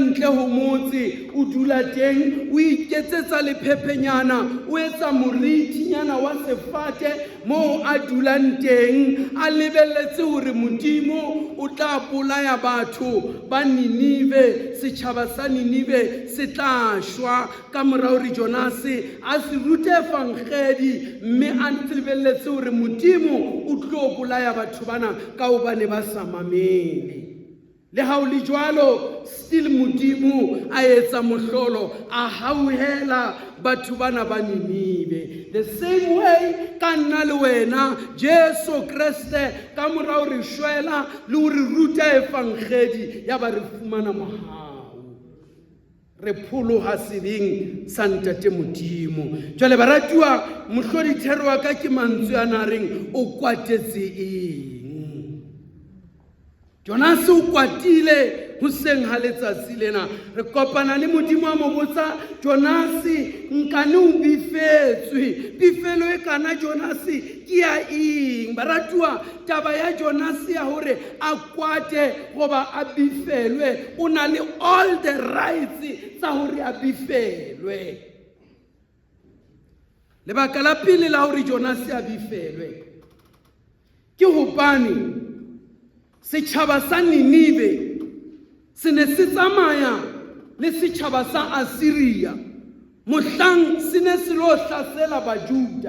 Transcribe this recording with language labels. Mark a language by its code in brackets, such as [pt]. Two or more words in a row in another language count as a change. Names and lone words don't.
[st] ntle ho motse, o dula teng, o iketsetsa lephephenyana, o etsa morithinyana wa sefate moo a dulang teng, a lebelletse hore Modimo o tla bolaya batho ba Ninive, setjhaba sa Ninive se tla shwa ka mora hore Jonase a se rute efangedi, mme a lebelletse hore Modimo o tlo bolaya batho bana ka hobane ba sa mamele. Le ha o le jwalo, still Modimo a etsa mohlolo, a hauhela batho bana ba Ninive. [en] The same way [st] ka nna le wena Jesu Kriste ka mora hore shwela le hore ruta efangedi, ya ba re fumana mohau, re pholoha sebeng sa ntate Modimo. Jwale baratuwa, mohlodi thero wa ka ke mantswe ana reng o kwatetse eng. Jonase o kwatile hoseng ha letsatsi lena, re kopana le Modimo a mo botsa, Jonase nkane o bifetswe, bifelo e kana Jonase ke ya eng? Baratuwa, taba ya Jonase ya hore a kwate goba a bifelwe, o na le [en] all the rights [st] tsa hore a bifelwe. Lebaka la pele la hore Jonase a bifelwe ke hobane setjhaba sa Ninive se ne se tsamaya le setjhaba sa Assyria mohlang se ne se lo hlasela Bajuda,